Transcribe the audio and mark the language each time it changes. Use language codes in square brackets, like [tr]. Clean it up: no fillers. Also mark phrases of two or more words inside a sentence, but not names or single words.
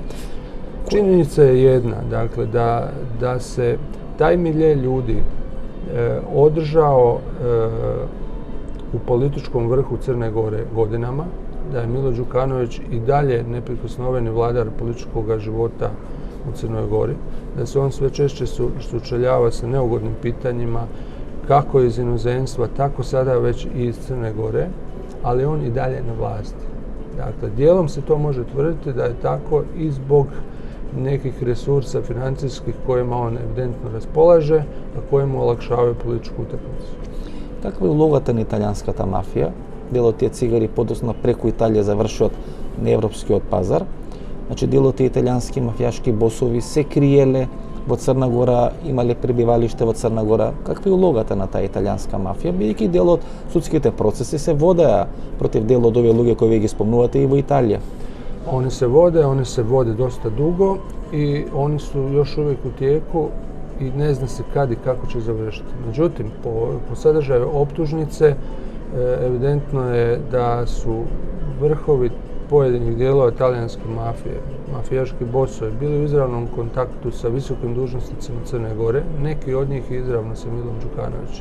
[hr] Činjenica je jedna, dakle, da se taj milje ljudi održao u političkom vrhu Crne Gore godinama, da je Milo Đukanović i dalje neprikosnoveni vladar političkog života u Crnoj Gori, da se on sve češće sučeljava sa neugodnim pitanjima, kako iz inozemstva, tako sada već i iz Crne Gore, ali on i dalje na vlasti. Dakle, dijelom se to može tvrditi da je tako i zbog nekih resursa financijskih kojima on evidentno raspolaže, a koje mu olakšavaju političku utakmicu. [mk] Каква е улогата на италијанската мафија? Дел од тие цигари подоцна преку Италија завршуват на европскиот пазар. Значи, дел од тие италијански мафијашки босови се криеле во Црна Гора, имале пребивалиште во Црна Гора. Каква е улогата на таа италијанска мафија, бидејќи дел од судските процеси се водеа против дел од овие луѓе кои ви ги спомнувате и во Италија? [hr] One se vode dosta dugo i oni su još uvijek u tijeku i ne zna se kad i kako će završiti. Međutim, po sadržaju optužnice evidentno je da su vrhovi pojedinih dijelova talijanske mafije, mafijaški bosovi, bili u izravnom kontaktu sa visokim dužnosnicima Crne Gore, neki od njih izravno sa Milom Đukanovićem.